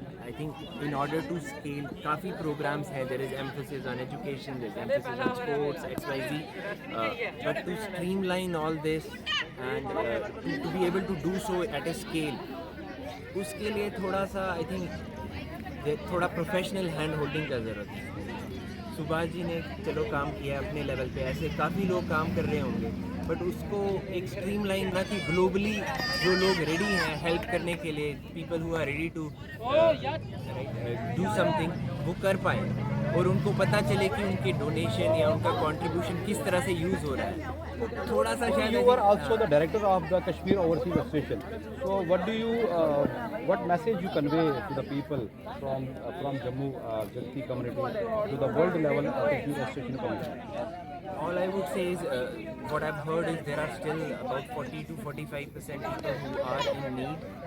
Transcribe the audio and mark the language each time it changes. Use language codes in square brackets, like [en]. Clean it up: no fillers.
[en] I think in order to scale, [hi] काफ़ी programs हैं. [en] There is emphasis on education, there is emphasis on sports, XYZ. But to streamline all this and to be able to do so at a scale, [hi] उसके लिए थोड़ा सा I think थोड़ा professional hand holding का ज़रूरत है. सुभाष जी ने चलो काम किया अपने लेवल पे, ऐसे काफ़ी लोग काम कर रहे होंगे, बट उसको एक स्ट्रीमलाइन ना कि ग्लोबली जो लोग रेडी हैं हेल्प करने के लिए, [en] people who are ready to do something, [hi] वो कर पाए और उनको पता चले कि उनके डोनेशन या उनका कंट्रीब्यूशन किस तरह से यूज़ हो रहा है। तो थोड़ा सा शायद [en] You are also the director of the Kashmir Overseas Association. So what message you convey to the people from Jammu Jagti community to the world level Kashmir Association community? All I would say is what I've heard is there are still about 40 to 45% people who are in need.